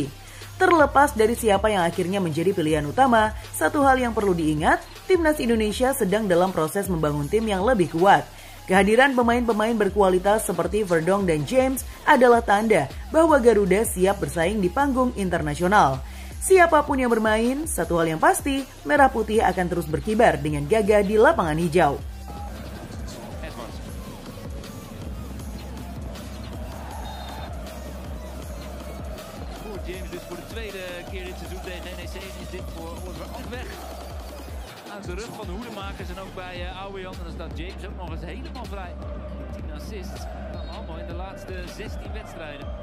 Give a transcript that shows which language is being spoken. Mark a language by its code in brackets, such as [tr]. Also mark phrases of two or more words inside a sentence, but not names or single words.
[id] Terlepas dari siapa yang akhirnya menjadi pilihan utama, satu hal yang perlu diingat, Timnas Indonesia sedang dalam proses membangun tim yang lebih kuat. Kehadiran pemain-pemain berkualitas seperti Verdonk dan James adalah tanda bahwa Garuda siap bersaing di panggung internasional. Siapapun yang bermain, satu hal yang pasti, Merah Putih akan terus berkibar dengan gagah di lapangan hijau. [nl] James dus voor de tweede keer dit seizoen tegen NEC is dit voor Oliver ook weg. Aan de rug van de hoedemakers en ook bij Ouwejan. En dan staat James ook nog eens helemaal vrij. 10 assists, dan allemaal in de laatste 16 wedstrijden.